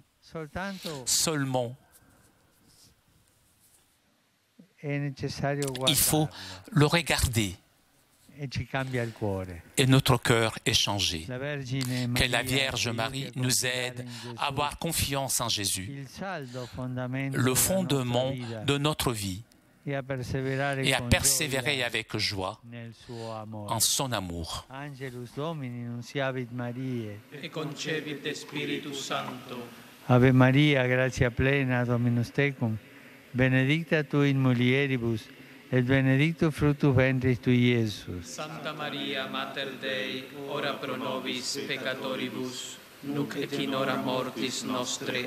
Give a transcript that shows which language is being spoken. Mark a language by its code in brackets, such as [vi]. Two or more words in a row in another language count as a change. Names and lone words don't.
[fr] Seulement, il faut le regarder et notre cœur est changé. Que la Vierge Marie nous aide à avoir confiance en Jésus, le fondement de notre vie, et à persévérer avec joie en son amour. [la] Ave Maria, gratia plena, Dominus tecum, benedicta tu in mulieribus, et benedictus fructus ventris tui, Iesus. Santa Maria, Mater Dei, ora pro nobis peccatoribus, nunc et in hora mortis nostre.